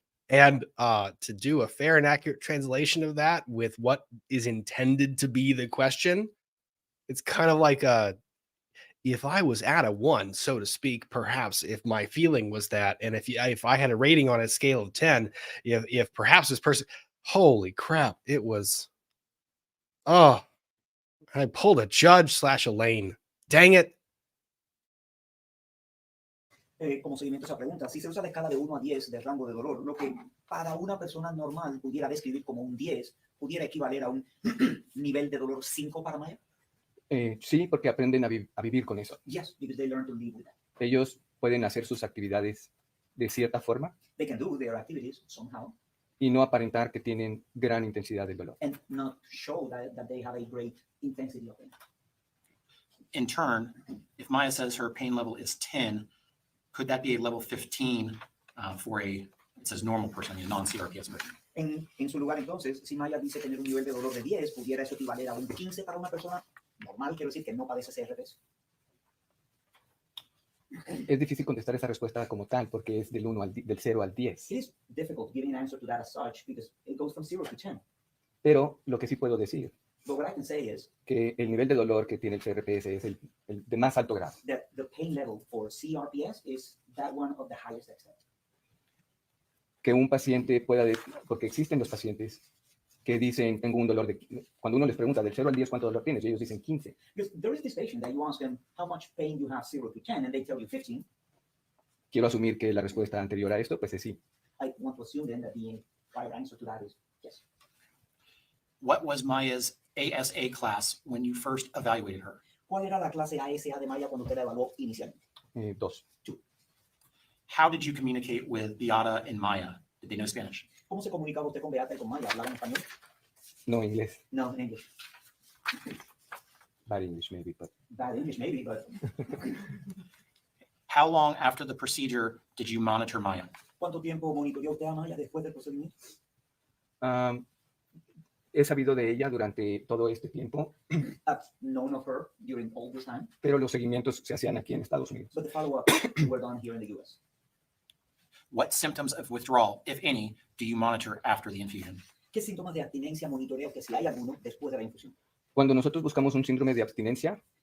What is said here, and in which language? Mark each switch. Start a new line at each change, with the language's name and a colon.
English: And to do a fair and accurate translation of that with what is intended to be the question, it's kind of like if I was at a 1, so to speak, perhaps if my feeling was that, and if I had a rating on a scale of 10, if perhaps this person, holy crap, it was, I pulled a judge / Elaine. Dang it.
Spanish: Como seguimiento a esa pregunta, si se usa la escala de 1 a 10 del rango de dolor, lo que para una persona normal pudiera describir como un 10, pudiera equivaler a un nivel de dolor 5 para Maya. Sí, porque aprenden a vivir con eso.
English: Yes, because they learn to live with that.
Spanish: Ellos pueden hacer sus actividades de cierta forma
English: They can do their activities somehow
Spanish: y no aparentar que tienen gran intensidad del dolor.
English: and not show that they have a great intensity of pain. In turn, if Maya says her pain level is 10, could that be a level 15 for a It says normal person, a non-CRPS version.
Spanish: En su lugar, entonces, si Maya dice tener un nivel de dolor de 10, pudiera eso equivaler a un 15 para una persona normal, quiero decir que no padece CRPS. Es difícil contestar esa respuesta como tal porque es del 0 al 10.
English: It is difficult giving an answer to that as such because it goes from 0 to 10.
Spanish: Pero lo que sí puedo decir
English: But what I can say is
Spanish: que el nivel de dolor que tiene el CRPS es el de más alto grado.
English: that the pain level for CRPS is that one of the highest extent.
Spanish: Que un paciente pueda, porque existen los pacientes que dicen, tengo un dolor cuando uno les pregunta del 0 al 10 cuánto dolor tienes, y ellos dicen 15.
English: Because there is this patient that you ask them how much pain you have 0 to 10 and they tell you 15.
Spanish: Quiero asumir que la respuesta anterior a esto, pues es sí.
English: I want to assume then that the right answer to that is yes. What was Maya's ASA class when you first evaluated her?
Spanish: ¿Cuál era la clase ASA de Maya cuando usted la evaluó inicialmente? 2.
English: How did you communicate with Beata and Maya? Did they know Spanish?
Spanish: ¿Cómo se comunicaba usted con Beata y con Maya? ¿Hablaban español? No inglés.
English: No, in English. Bad English maybe, but Bad English maybe, but How long after the procedure did you monitor Maya?
Spanish: ¿cuánto tiempo monitoreó usted a Maya después del procedimiento? he sabido de ella durante todo este tiempo,
English: I've known of her during all this time,
Spanish: pero los seguimientos se hacían aquí en Estados Unidos.
English: but the follow-up were done here in the US. What symptoms of withdrawal, if any, do you monitor after the infusion?
Spanish: ¿Qué síntomas de abstinencia monitorea usted si hay alguno después de la infusión? Cuando nosotros buscamos un síndrome de abstinencia,